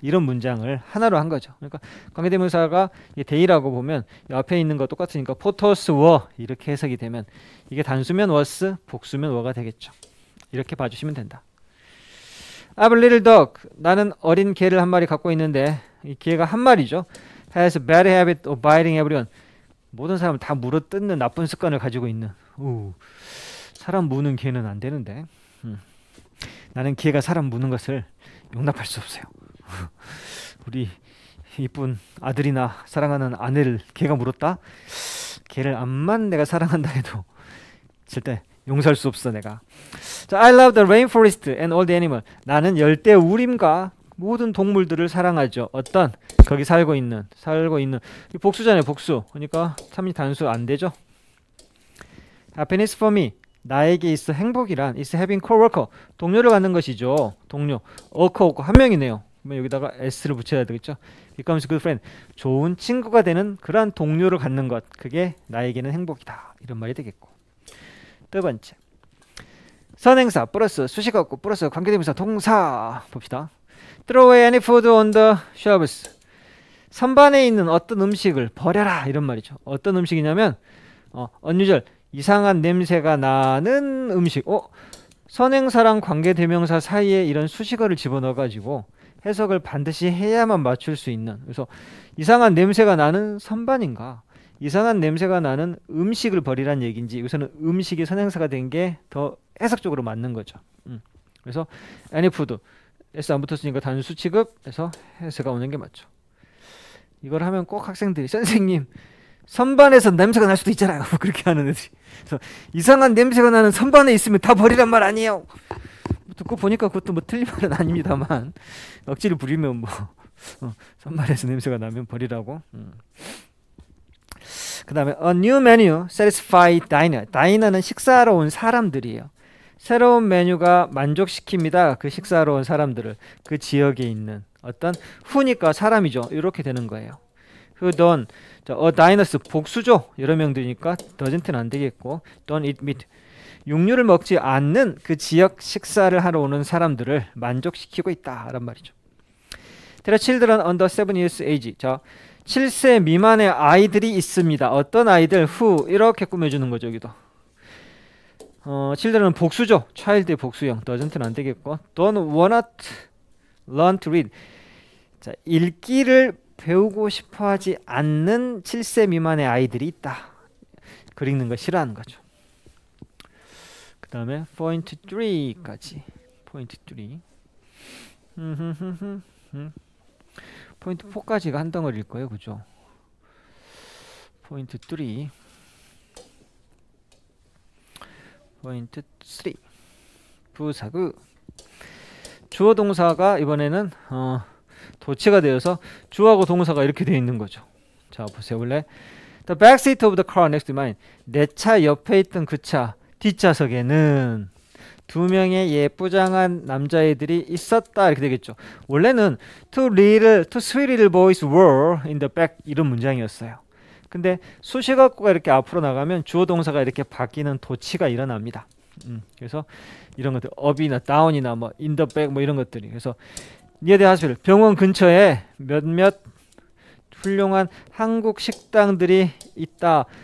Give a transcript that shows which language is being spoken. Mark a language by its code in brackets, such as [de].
[ko] 이런 문장을 하나로 한 거죠. 그러니까 관계대명사가 they라고 보면 앞에 있는 거 똑같으니까 photos were 이렇게 해석이 되면 이게 단수면 was, 복수면 were가 되겠죠. 이렇게 봐주시면 된다. [en] I have a little dog. [ko] 나는 어린 개를 한 마리 갖고 있는데 이 개가 한 마리죠. [en] Has a bad habit of biting everyone. [ko] 모든 사람을 다 물어뜯는 나쁜 습관을 가지고 있는. 사람 무는 개는 안 되는데. 나는 개가 사람 무는 것을 용납할 수 없어요. 우리 이쁜 아들이나 사랑하는 아내를 개가 물었다? 개를 암만 내가 사랑한다 해도 절대 용서할 수 없어 내가. [en] 자, I love the rainforest and all the animals. [ko] 나는 열대 우림과 모든 동물들을 사랑하죠. 어떤? 거기 살고 있는 복수잖아요. 복수. 그러니까 참이 단수 안 되죠. [en] Happiness for me. [ko] 나에게 있어 행복이란 [en] is having coworker. [ko] 동료를 갖는 것이죠. 동료. worker 한 명이네요. 그러면 여기다가 s를 붙여야 되겠죠. [en] becomes good friend. [ko] 좋은 친구가 되는 그러한 동료를 갖는 것. 그게 나에게는 행복이다. 이런 말이 되겠고. 두 번째. 선행사 플러스 수식어구 플러스 관계대명사 동사 봅시다. [en] Throw away any food on the shelves. [ko] 선반에 있는 어떤 음식을 버려라 이런 말이죠. 어떤 음식이냐면 unusual 이상한 냄새가 나는 음식. 선행사랑 관계대명사 사이에 이런 수식어를 집어넣어 가지고 해석을 반드시 해야만 맞출 수 있는. 그래서 이상한 냄새가 나는 선반인가 이상한 냄새가 나는 음식을 버리란 얘기인지 여기서는 음식이 선행사가 된 게 더 해석적으로 맞는 거죠. 그래서 any food S 안 붙었으니까 단수 취급해서 S가 오는 게 맞죠. 이걸 하면 꼭 학생들이 선생님 선반에서 냄새가 날 수도 있잖아요. 그렇게 하는 애들이. 그래서 이상한 냄새가 나는 선반에 있으면 다 버리란 말 아니에요. 듣고 보니까 그것도 뭐 틀린 말은 아닙니다만 억지를 부리면 뭐 선반에서 냄새가 나면 버리라고. 그 다음에 [en] a new menu satisfy diner. [ko] diner는 식사하러 온 사람들이에요. 새로운 메뉴가 만족시킵니다. 그 식사하러 온 사람들을. 그 지역에 있는 어떤 who니까 사람이죠. 이렇게 되는 거예요. who don't. a diners 복수죠. 여러 명들이니까 doesn't는 안 되겠고 [en] don't eat meat. [ko] 육류를 먹지 않는 그 지역 식사를 하러 오는 사람들을 만족시키고 있다. 라는 말이죠. [en] There are children under 7 years age. [ko] 자, 7세 미만의 아이들이 있습니다. 어떤 아이들? who. 이렇게 꾸며주는 거죠. 여기도. children은 복수죠. child의 복수형. doesn't는 안 되겠고 [en] don't wanna learn to read. [ko] 자, 읽기를 배우고 싶어하지 않는 7세 미만의 아이들이 있다. 글 읽는 거 싫어하는 거죠. 그 다음에 포인트 3까지. 포인트 3. 포인트 4까지가 한 덩어리일 거예요. 그죠? 포인트 3. 포인트 3. 부사구. 주어 동사가 이번에는 도치가 되어서 주어하고 동사가 이렇게 되어 있는 거죠. 자, 보세요. [en] 원래 The back seat of the car next to mine. [ko] 내 차 옆에 있던 그 차 뒷좌석에는 두 명의 예쁘장한 남자애들이 있었다. 이렇게 되겠죠. 원래는 [en] two sweet little boys were in the back [ko] 이런 문장이었어요. 근데 수식어구가 이렇게 앞으로 나가면 주어 동사가 이렇게 바뀌는 도치가 일어납니다. 그래서 이런 것들 up이나 down이나 뭐 in the back 뭐 이런 것들이. 그래서 [en] near the hospital [ko] 병원 근처에 몇몇 훌륭한 한국 식당들이 있다.